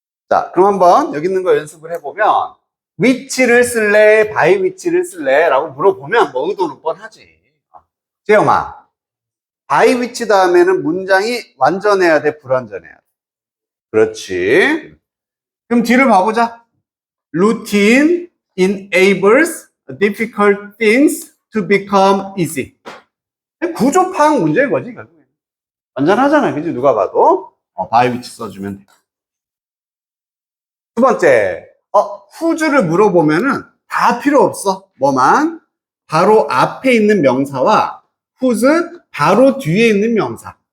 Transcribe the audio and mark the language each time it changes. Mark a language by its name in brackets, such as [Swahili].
[Korean] 자, 그럼 한번 여기 있는 거 연습을 해보면 위치를 쓸래? 바이 위치를 쓸래? 라고 물어보면 뭐 의도는 뻔하지. 재영아, 바이 위치 다음에는 문장이 완전해야 돼? 불완전해야 돼? 그렇지. 그럼 뒤를 봐보자. [English] Routine enables difficult things to become easy. [Korean] 구조 파악 문제인 거지, 결국에. 완전하잖아, 그지? 누가 봐도. 바이 위치 써주면 돼. 두 번째, who's를 물어보면은 다 필요 없어. 뭐만? 바로 앞에 있는 명사와 whose 바로 뒤에 있는 명사.